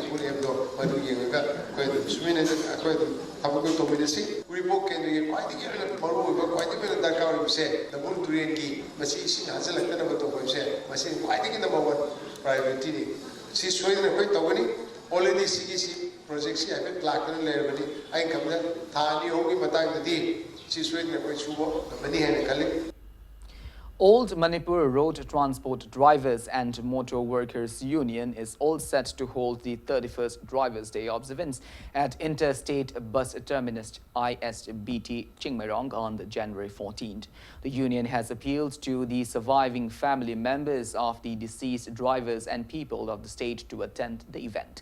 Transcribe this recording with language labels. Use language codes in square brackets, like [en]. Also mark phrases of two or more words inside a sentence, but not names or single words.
[mni] ꯈꯣꯠꯂꯤ ꯍꯥꯏꯕꯗꯣ ꯃꯗꯨ ꯌꯦꯡꯉꯒ ꯑꯩꯈꯣꯏ ꯑꯗꯨꯝ ꯁꯨꯃꯥꯏꯅ ꯑꯩꯈꯣꯏ ꯑꯗꯨꯝ ꯊꯕꯛꯇꯨ ꯇꯧꯃꯤꯟꯅꯁꯤ ꯎꯔꯤꯄꯣꯛ ꯀꯦꯟꯗ꯭ꯔꯒꯤ ꯈ꯭ꯋꯥꯏꯗꯒꯤ ꯃꯔꯨꯑꯣꯏꯕ ꯈ꯭ꯋꯥꯏꯗꯒꯤ ꯗꯔꯀꯥꯔ ꯑꯣꯏꯕꯁꯦ ꯗꯕꯨꯜ ꯇꯨꯔꯦꯟꯒꯤ ꯃꯁꯤ ꯏꯁꯤꯡ ꯍꯥꯖꯤꯜꯂꯛꯇꯅꯕ ꯇꯧꯕꯁꯦ ꯃꯁꯤ ꯈ꯭ꯋꯥꯏꯗꯒꯤ [en] number 1 priorityni [mni] ꯁꯤ ꯁꯣꯏꯗꯅ ꯑꯩꯈꯣꯏ ꯇꯧꯒꯅꯤ ꯑꯣꯜꯔꯦꯗꯤ ꯁꯤ ꯄ꯭ꯔꯣꯖꯦꯛꯁꯤ ꯍꯥꯏꯐꯦꯠ ꯂꯥꯛꯇꯅ ꯂꯩꯔꯕꯅꯤ ꯑꯩꯅ ꯈꯟꯕꯗ ꯊꯥ 2-3ꯒꯤ ꯃꯇꯥꯡꯗꯗꯤ ꯁꯤ ꯁꯣꯏꯗꯅ ꯑꯩꯈꯣꯏ ꯁꯨꯕ ꯉꯝꯃꯅꯤ ꯍꯥꯏꯅ ꯈꯜꯂꯤ. [en] Old Manipur Road Transport Drivers and Motor Workers Union is all set to hold the 31st Drivers' Day observance at Interstate Bus Terminus ISBT Chingmerong on January 14th. The union has appealed to the surviving family members of the deceased drivers and people of the state to attend the event.